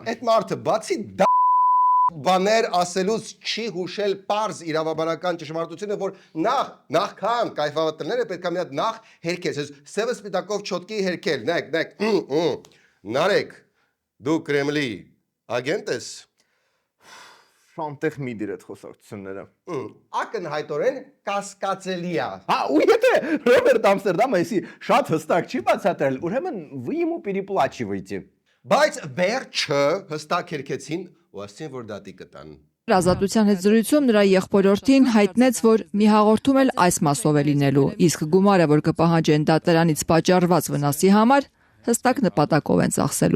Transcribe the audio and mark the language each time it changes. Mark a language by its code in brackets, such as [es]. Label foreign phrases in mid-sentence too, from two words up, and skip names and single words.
[hy] Այդ մարդը բացի բաներ ասելուց չի հուշել պարզ իրավաբանական ճշմարտությունը, որ նախքան կայֆավատրները պետք է մի հատ նախ հերքես, սևը սպիտակով չոտքի հերքել, նայեք, Նարեկ, դու Կրեմլի ագենտ ես։ Շանտեղ մի դիր այդ խոսակցությունները։ Ակնհայտորեն կասկածելի է։ Հա, ու եթե Ռոբերտ Ամստերդամը էսի շատ հստակ չի բացատրել, ուրեմն [ru] вы ему переплачиваете։ [hy] Բայց վերջը հստակ հերքեցին ու ասին, որ դատի կտան։ Ազատության հետ զրույցում նրա եղբորորդին հայտնեց, որ մի հաղորդում էլ այս մասով է լինելու, իսկ գումարը, որ կպահանջեն դատարանից պատճառված վնասի համար, հստակ նպատակով են ծախսելու։